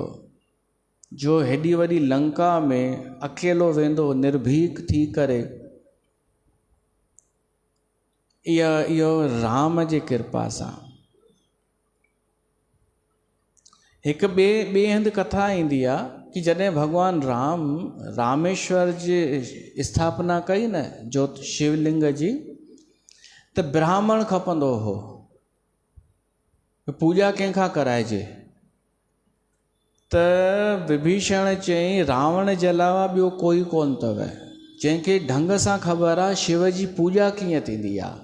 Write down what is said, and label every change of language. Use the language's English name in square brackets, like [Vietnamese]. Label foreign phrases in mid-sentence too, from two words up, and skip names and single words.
[Sindhi] जो हेॾी वॾी लंका में अकेलो वेंदो निर्भीक थी करे, इहो राम जी कृपा सां। हिकु ॿिए हंधि कथा ईंदी आहे कि जॾहिं भॻवानु राम रामेश्वर जी स्थापना कई न, ज्योत शिवलिंग जी, त ब्राह्मण खपंदो हो, पूॼा कंहिंखां कराइजे। त विभीषण चयईं, रावण जे अलावा ॿियो कोई कोन अथव जंहिंखे ढंग सां ख़बर आहे शिव जी पूॼा कीअं थींदी आहे।